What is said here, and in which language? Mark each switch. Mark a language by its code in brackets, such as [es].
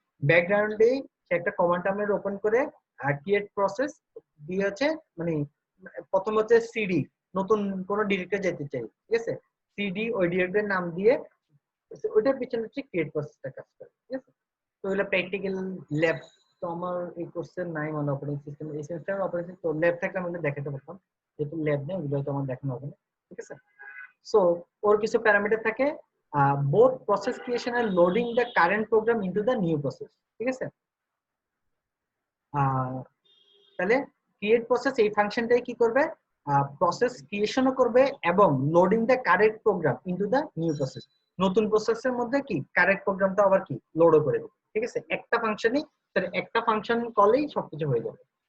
[bn] ব্যাকগ্রাউন্ডে সে একটা command terminal open করে ক্রিয়েট প্রসেস দিয়ে হচ্ছে, মানে প্রথম হচ্ছে সিডি, নতুন কোন ডিরেক্টরি যেতে চাই, ঠিক আছে, সিডি ওই ডিরেক্টরির নাম দিয়ে ওইটার পিছনে হচ্ছে ক্রিয়েট প্রসেসটা কাজ করে, ঠিক আছে। তো এগুলো প্র্যাকটিক্যাল ল্যাব, তো আমার এই কোর্সের নাই মানে অপারেটিং সিস্টেম, এই সিস্টেম অপারেটিং, তো ল্যাব থাকলে আমি দেখাতে পারতাম, যেহেতু ল্যাব নেই এগুলো তো আমার দেখানো হবে না, ঠিক আছে। সো ওর কিছু প্যারামিটার থাকে, [en] both process creation and loading the current program into the new process, ঠিক আছে। [bn] তাহলে ক্রিয়েট প্রসেস এই ফাংশনটাই কি করবে, প্রসেস ক্রিয়েশনও করবে এবং [en] loading the correct program into the new process, [bn] নতুন প্রসেসের মধ্যে কি কারেক্ট প্রোগ্রামটা আবার কি লোডও করে দেবে। ঠিক আছে, একটা ফাংশন কলেই সবকিছু হয়ে যাবে।